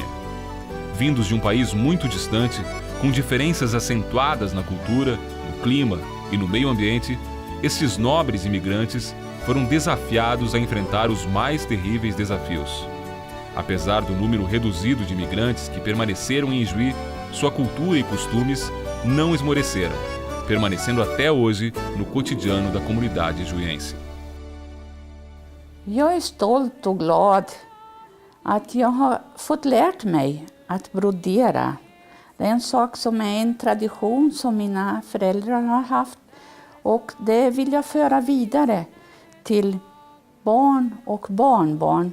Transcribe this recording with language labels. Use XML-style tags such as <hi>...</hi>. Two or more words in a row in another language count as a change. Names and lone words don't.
<pt>Vindos de um país muito distante, com diferenças acentuadas na cultura, no clima e no meio ambiente, esses nobres imigrantes foram desafiados a enfrentar os mais terríveis desafios. Apesar do número reduzido de imigrantes que permaneceram em Ijuí, sua cultura e costumes não esmoreceram, permanecendo até hoje no cotidiano da comunidade ijuiense.</pt> <sv>Jag är stolt och glad att jag har fått lärt mig att brodera. Det är en sak som är en tradition som mina föräldrar har haft och det vill jag föra vidare till barn och barnbarn.</sv>